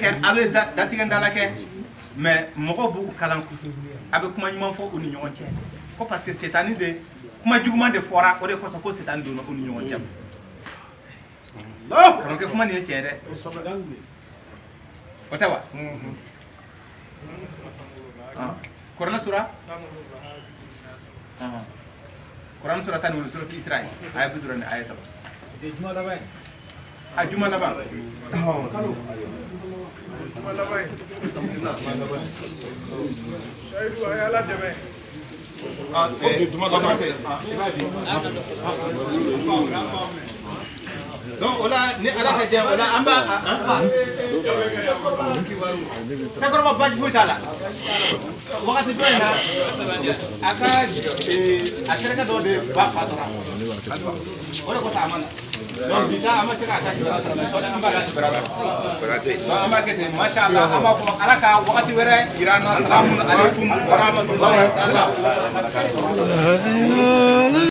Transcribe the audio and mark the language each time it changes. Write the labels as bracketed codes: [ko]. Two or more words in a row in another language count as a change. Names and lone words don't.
[bm] kɛ a bɛ datigɛ dala kɛ mais mɔgɔw b'u kalan a bɛ kuma ɲuman fɔ u ni ɲɔgɔn cɛ ko parce que setani de kuma juguman de fɔra o de kosɔn ko setani donna u ni ɲɔgɔn cɛ karamɔgɔkɛ kuma nin ye tiɲɛ dɛ o tɛ wa Kuranɛ sura Kuranɛ sura 10 surati Israil aya 50 aya 7 a juma laban Sayidu a y'ala dɛmɛ donc o la ni ala ka jɛ o la an b'a Sakɔrɔba basi foyi t'a la wagati dɔ in na a ka a terikɛ dɔ de ba fa tora o de kosɔn a ma na donc bi ta an ma se k'a ka jɔyɔrɔ ta mais sɔɔni an b'a la donc an b'a kɛ ten [ar] ما شاء الله [bm] an b'a fɔ ala ka wagati wɛrɛ yira an na [ar] سلام عليكم ورحمة الله وبركاته